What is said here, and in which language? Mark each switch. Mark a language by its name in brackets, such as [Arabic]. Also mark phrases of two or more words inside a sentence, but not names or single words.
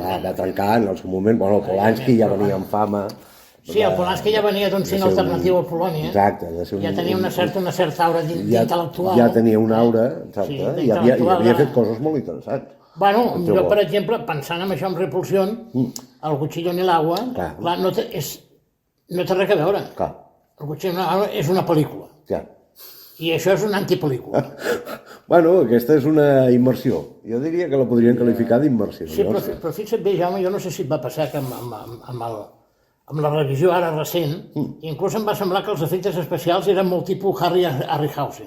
[Catalan] Clar, va trencar en el seu moment, bueno, el Polanski ja venia amb fama. Sí, el Polanski ja venia d'un cine alternatiu a Polònia. Exacte. Ja tenia una certa aura d'intel·lectual. Ja tenia una aura, exacte, i havia fet coses molt interessants. Bueno, jo, per exemple, pensant en això, amb Repulsión, el Cuchillo en el agua, clar, no té res a veure. Clar. El Cuchillo en el agua és una pel·lícula. Ja. I això és una antipel·lícula. Bueno, aquesta és una immersió. Jo diria que la podrien qualificar d'immersió. Sí, però fixa't bé, Jaume, jo no sé si et va passar que amb la revisió ara recent, inclús em va semblar que els efectes especials eren molt tipus Harryhausen.